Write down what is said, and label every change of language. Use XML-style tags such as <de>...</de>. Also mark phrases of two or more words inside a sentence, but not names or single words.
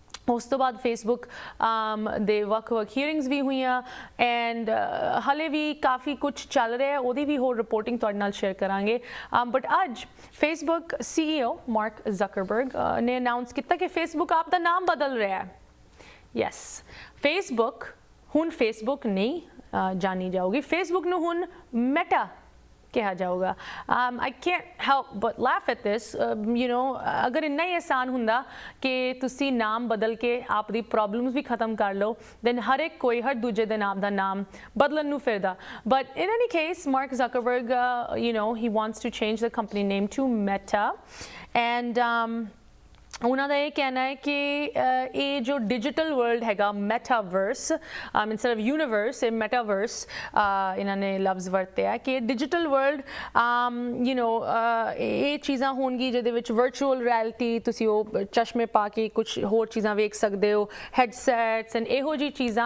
<pa>ਉਸ ਤੋਂ ਬਾਅਦ ਫੇਸਬੁੱਕ ਦੇ ਵੱਖ-ਵੱਖ ਹੀਅਰਿੰਗਸ ਵੀ ਹੋਈਆਂ ਐਂਡ ਹਲੇ ਵੀ ਕਾਫੀ ਕੁਝ ਚੱਲ ਰਿਹਾ, ਉਹਦੀ ਵੀ ਹੋਰ ਰਿਪੋਰਟਿੰਗ ਤੁਹਾਡੇ ਨਾਲ ਸ਼ੇਅਰ ਕਰਾਂਗੇ। ਬਟ ਅੱਜ ਫੇਸਬੁੱਕ CEO ਮਾਰਕ ਜ਼ਕਰਬਰਗ ਨੇ ਅਨਾਉਂਸ ਕੀਤਾ ਕਿ ਫੇਸਬੁੱਕ ਆਪ ਦਾ ਨਾਮ ਬਦਲ ਰਿਹਾ ਹੈ। ਯੈਸ, ਫੇਸਬੁੱਕ ਹੁਣ ਫੇਸਬੁੱਕ ਨਹੀਂ ਜਾਣੀ ਜਾਊਗੀ, ਫੇਸਬੁੱਕ ਨੂੰ ਹੁਣ ਮੈਟਾ ਕਿਹਾ ਜਾਊਗਾ।</pa> <en>I can't help but laugh at this, you know,</en> <pa>ਅਗਰ ਇੰਨਾ ਹੀ ਆਸਾਨ ਹੁੰਦਾ ਕਿ ਤੁਸੀਂ ਨਾਮ ਬਦਲ ਕੇ ਆਪ ਦੀ ਪ੍ਰੋਬਲਮਸ ਵੀ ਖਤਮ ਕਰ ਲਓ, then ਹਰ ਇੱਕ ਕੋਈ ਹਰ ਦੂਜੇ ਦੇ ਨਾਮ ਦਾ ਨਾਮ ਬਦਲਣ ਨੂੰ ਫਿਰਦਾ।</pa> <en>But in any case, Mark Zuckerberg, you know, he wants to change the company name to Meta, and</en> <pa>ਉਹਨਾਂ ਦਾ ਇਹ ਕਹਿਣਾ ਹੈ ਕਿ ਇਹ ਜੋ</pa> <en>digital world</en> <pa>ਹੈਗਾ ਮੈਟਾਵਰਸ,</pa> <en>instead of universe</en> <pa>ਇਹ ਮੈਟਾਵਰਸ ਇਹਨਾਂ ਨੇ ਲਫ਼ਜ਼ ਵਰਤਿਆ ਕਿ</pa> <en>digital world you know</en> <pa>ਇਹ ਚੀਜ਼ਾਂ ਹੋਣਗੀ ਜਿਹਦੇ ਵਿੱਚ</pa> <en>virtual reality,</en> <pa>ਤੁਸੀਂ ਉਹ ਚਸ਼ਮੇ ਪਾ ਕੇ ਕੁਝ ਹੋਰ ਚੀਜ਼ਾਂ ਵੇਖ ਸਕਦੇ ਹੋ,</pa> <en>headsets and</en> <pa>ਇਹੋ ਜਿਹੀ ਚੀਜ਼ਾਂ।</pa>